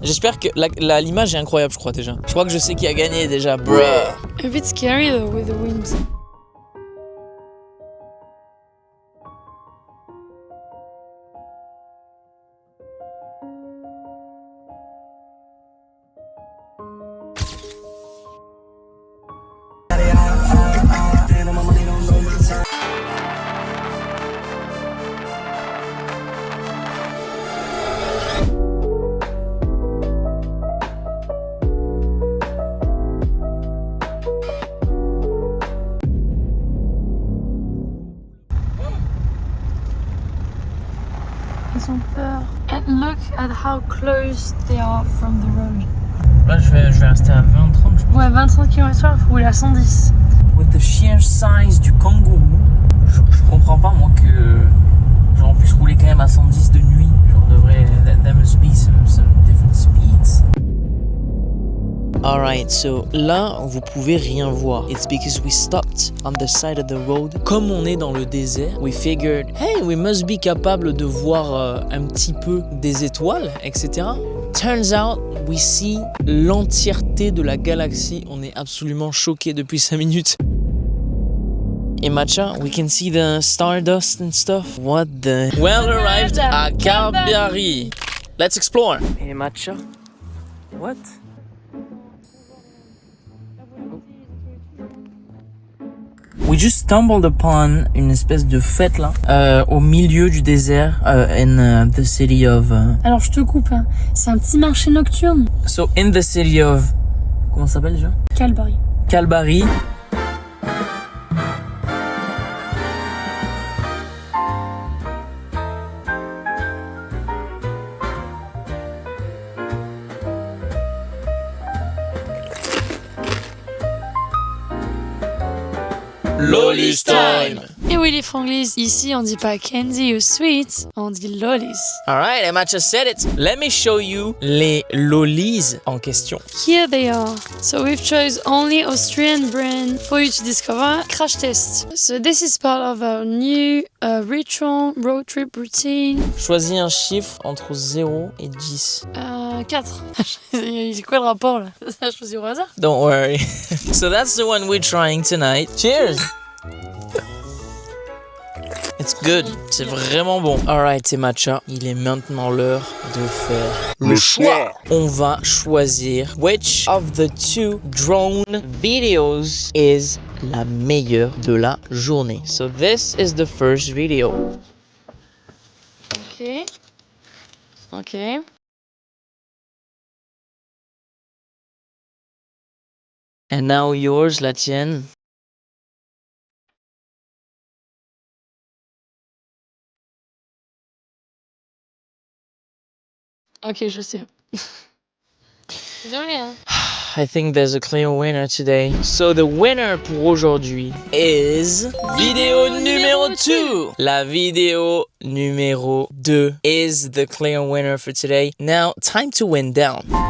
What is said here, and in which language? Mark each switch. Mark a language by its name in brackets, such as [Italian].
[French] J'espère que l'image est incroyable, je crois déjà. Je crois que je sais qui a gagné déjà, bruh. [English] A bit scary though with the wind. [French] Ils ont peur. [English] And look at how close they are from the road. [French] Là, je vais rester à 20-30, je pense. Ouais, 25 km/h, il faut rouler à 110. [English] With the sheer size [French] du kangourou, je comprends pas, moi, que genre, on puisse rouler quand même à 110 de nuit. Genre, devrait. [English] There must be some different speeds. Alright, so [French] là, vous pouvez rien voir. [English] It's because we stopped on the side of the road. [French] Comme on est dans le désert, [English] we figured, hey, we must be [French] capable de voir un petit peu des étoiles, etc. [English] Turns out, we see [French] l'entièreté de la galaxie. On est absolument choqués depuis 5 minutes. [English] Et Matcha, we can see the stardust and stuff. What the... Well arrived à Carbiari. Let's explore. Et Matcha, what? We just stumbled upon [French] une espèce de fête là, au milieu du désert, [English] in the city of... [French] Alors je te coupe, hein. C'est un petit marché nocturne. [English] So in the city of... [French] Comment ça s'appelle déjà? Calbari. Calbari. [English] Lollies time! [French] Et oui les franglises, ici on dit pas candy ou sweet, on dit lollies. [English] Alright, Emma just said it. Let me show you [French] les lollies en question. [English] Here they are. So we've chose only Austrian brand for you to discover. Crash test. So this is part of our new ritual road trip routine. [French] Choisis un chiffre entre 0 et 10. 4. C'est quoi le rapport là? Ça, je choisis au hasard. [English] Don't worry. So that's the one we're trying tonight. Cheers! It's good. [French] C'est vraiment bon. Alright, c'est Matcha. Il est maintenant l'heure de faire le choix. On va choisir [English] which of the two drone videos is [French] la meilleure de la journée. [English] So this is the first video. Ok. Ok. And now yours, [French] la tienne. Ok, je sais. Désolé, hein. [English] I think there's a clear winner today. So the winner [French] pour aujourd'hui [English] is vidéo numéro 2. [French] La vidéo numéro 2 [English] is the clear winner for today. Now, time to wind down.